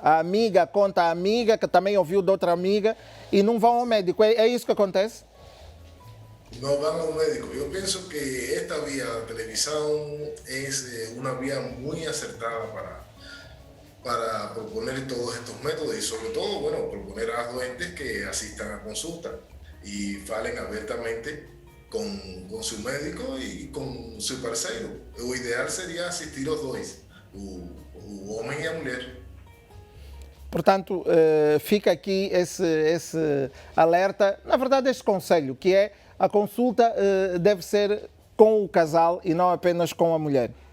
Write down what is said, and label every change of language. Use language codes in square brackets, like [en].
[pt] A amiga conta a amiga, que também ouviu de outra amiga, e não vão ao médico. É isso que acontece? [es] No van [pt] ao médico. [es] Eu penso que esta vía de televisión es una vía muy acertada para proponer todos estos métodos y sobre todo, bueno, proponer a los doentes que asistan a consulta y falen abiertamente con su médico y con su parceiro. [pt] O ideal seria assistir os dois, o homem e a mulher. Portanto, fica aqui esse alerta, na verdade este conselho, que é a consulta deve ser com o casal e não apenas com a mulher.